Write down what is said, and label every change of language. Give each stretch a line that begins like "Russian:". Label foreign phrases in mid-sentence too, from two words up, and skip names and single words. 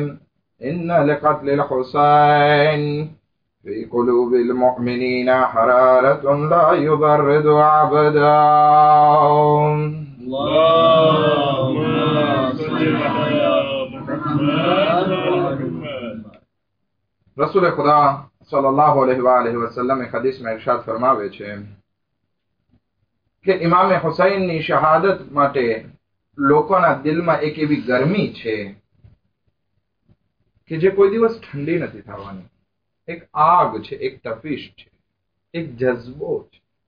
Arabic: إن لقتل الحسين في قلوب المؤمنين حرارة لا يبرد عبدا. اللهم صل على محمد.
Gujarati: رسول खुदा
Arabic: صلى الله عليه وسلم
Gujarati: એક હદીસમાં ઇર્શાદ ફરમાવે છે કે ઇમામે હુસૈનની શહાદત માટે લોકોના દિલમાં એક એવી ગરમી છે કે જે કોઈ દિવસ ઠંડી નથી થવાની. એક આગ છે, એક તપિશ છે, એક જઝ્બો છે.